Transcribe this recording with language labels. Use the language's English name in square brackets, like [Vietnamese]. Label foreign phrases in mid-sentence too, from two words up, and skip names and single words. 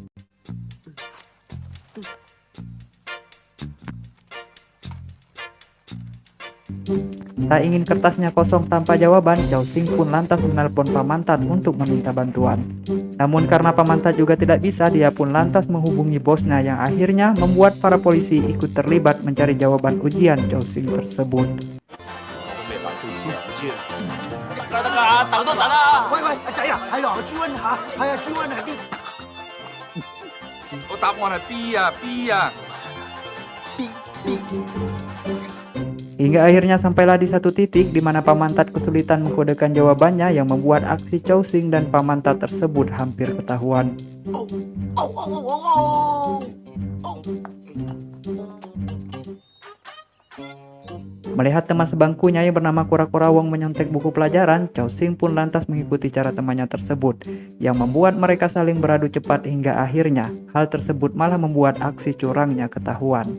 [Indonesian] Tak ingin kertasnya kosong tanpa jawaban, Chow Xing pun lantas menelpon Pamantat untuk meminta bantuan. Namun karena Pamantat juga tidak bisa, dia pun lantas menghubungi bosnya yang akhirnya membuat para polisi ikut terlibat mencari jawaban ujian Chow Xing tersebut. [Cantonese] 等多陣啊！喂喂，阿仔啊，係咯，朱温下，係啊，朱温喺邊？個答案係 B 啊 B 啊！ [Indonesian] Hingga akhirnya sampailah di satu titik di mana Pamantat kesulitan mengkodekan jawabannya yang membuat aksi Chow Xing dan Pamantat tersebut hampir ketahuan. Melihat teman sebangkunya yang bernama Kura-Kura Wong menyontek buku pelajaran, Chow Xing pun lantas mengikuti cara temannya tersebut, yang membuat mereka saling beradu cepat hingga akhirnya hal tersebut malah membuat aksi curangnya ketahuan.